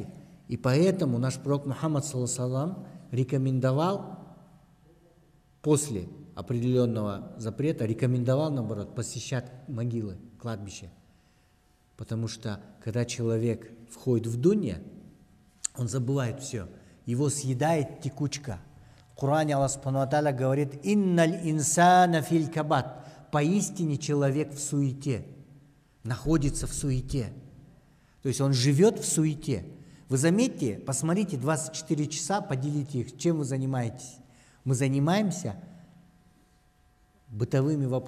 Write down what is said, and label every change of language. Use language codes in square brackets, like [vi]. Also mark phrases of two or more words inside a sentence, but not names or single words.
[ru] И поэтому наш пророк Мухаммад ﷺ рекомендовал после определенного запрета, рекомендовал, наоборот, посещать могилы, кладбища. Потому что, когда человек входит в дунья, он забывает все. Его съедает текучка. В Коране Аллах [ar] سبحانه وتعالى [ru] говорит: [ar] «إن الإنسان في كبد». [ru] Поистине человек в суете, находится в суете. То есть он живет в суете. Вы заметьте, посмотрите, 24 часа, поделите их, чем вы занимаетесь. Мы занимаемся бытовыми вопросами, суетой.